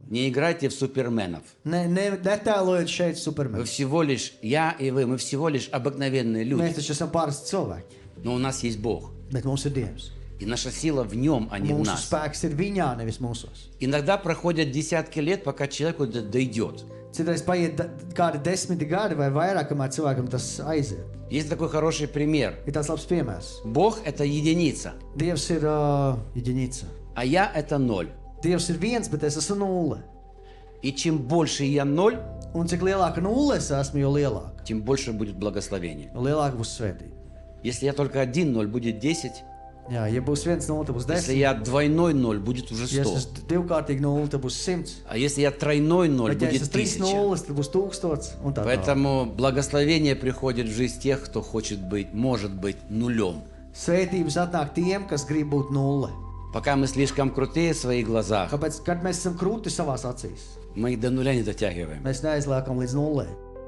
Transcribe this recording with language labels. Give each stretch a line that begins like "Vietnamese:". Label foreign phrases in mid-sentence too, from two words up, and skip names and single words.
Russian: Не играйте в суперменов.
Latvian: Netēlojiet šeit supermenu.
Russian: Вы всего лишь, я и вы, мы всего лишь обыкновенные люди.
Latvian: Mēs taču esam parasti cilvēki,
Russian: Но у нас есть Бог.
Latvian: bet mums ir Dievs.
Russian: И наша сила в Нем, а не в
Latvian: Mūsu
Russian: нас.
Latvian: spēks ir viņā, nevis mūsos.
Russian: Иногда проходят десятки лет, пока человеку это дойдет.
Latvian: Citreiz paiet kādi 10 gadi vai vairāk, kamēr cilvēkam tas aiziet.
Russian: Есть такой хороший пример.
Latvian: Ir tāds labs piemērs.
Russian: Бог – это единица,
Latvian: Dievs ir jedinīca.
Russian: а я – это ноль.
Latvian: Dievs ir viens, bet es esmu nulle.
Russian: И чем больше я ноль,
Latvian: Un cik lielāka nulle es esmu, jo lielāka.
Russian: тем больше будет благословения.
Latvian: Jo lielāka būs svētība.
Russian: Если я только один ноль, будет 10.
Latvian: Jā, ja būs viens nulle, tad būs
Russian: Если
Latvian: 10.
Russian: я двойной ноль, будет уже
Latvian: Ja es
Russian: 100.
Latvian: esmu divkārtīgi nulle, tad būs 100.
Russian: А если я тройной ноль,
Latvian: Bet ja es
Russian: будет
Latvian: esmu 3
Russian: 1000.
Latvian: nulles, tad būs 1000 un tā tālāk.
Russian: Поэтому благословение приходит в жизнь тех, кто хочет быть, может быть нулем.
Latvian: Svētības atnāk tiem, kas grib būt nulle.
Russian: Пока мы слишком крутые в своих глазах,
Latvian: Kāpēc, kad mēs esam krūti savās acīs,
Russian: мы их до нуля не дотягиваем.
Latvian: mēs neaizliekam līdz nullei.